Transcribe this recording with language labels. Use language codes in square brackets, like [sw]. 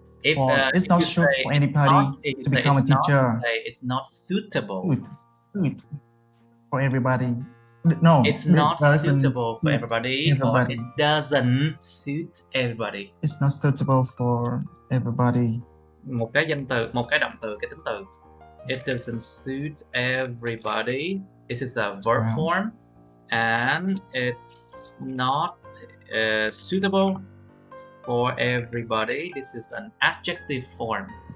[en] It's not suit for anybody to become a teacher. It's not suitable. Suit for everybody. No, it's not suitable for everybody, or it doesn't suit everybody. It's not suitable for everybody. [vi] Một cái động từ, cái tính từ. [en] It doesn't suit everybody. This is a verb form, and it's not suitable for everybody. This is an adjective form.